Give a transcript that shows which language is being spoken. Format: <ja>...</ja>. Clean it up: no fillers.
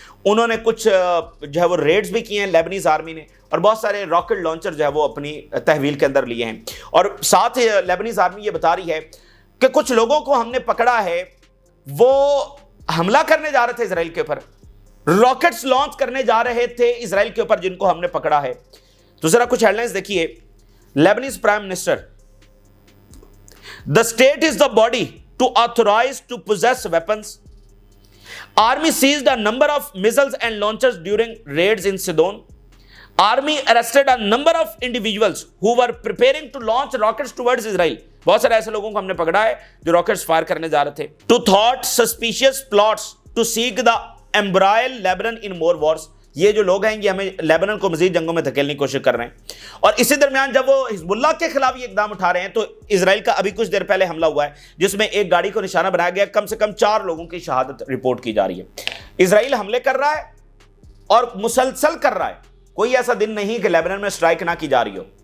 <ur>انہوں نے کچھ جو ہے وہ ریڈز بھی کیے ہیں لیبنیز آرمی نے, اور بہت سارے راکٹ لانچر جو ہے وہ اپنی تحویل کے اندر لیے ہیں. اور ساتھ ہی لیبنیز آرمی یہ بتا رہی ہے کہ کچھ لوگوں کو ہم نے پکڑا ہے, وہ حملہ کرنے جا رہے تھے اسرائیل کے اوپر, راکٹس لانچ کرنے جا رہے تھے اسرائیل کے اوپر, جن کو ہم نے پکڑا ہے. تو ذرا کچھ ہیڈ لائنز دیکھیے.</ur> <en>Lebanese prime minister, the state is the body to authorize to possess weapons. Army seized a number of missiles and launchers during raids in Sidon. Army arrested a number of individuals who were preparing to launch rockets towards Israel.</en> <ur>بہت سارے ایسے لوگوں کو ہم نے پکڑا ہے جو راکٹس فائر کرنے جا رہے تھے.</ur> <en>To thwart suspicious plots to seek the embroil Lebanon in more wars.</en> <ur>یہ جو لوگ ہیں یہ ہمیں لیبنن کو مزید جنگوں میں دھکیلنے کی کوشش کر رہے ہیں. اور اسی درمیان جب وہ حزب اللہ کے خلاف یہ اقدام اٹھا رہے ہیں تو اسرائیل کا ابھی کچھ دیر پہلے حملہ ہوا ہے جس میں ایک گاڑی کو نشانہ بنایا گیا, کم سے کم 4 لوگوں کی شہادت رپورٹ کی جا رہی ہے. اسرائیل حملے کر رہا ہے اور مسلسل کر رہا ہے, کوئی ایسا دن نہیں کہ لیبنن میں اسٹرائک نہ کی جا رہی ہو.</ur>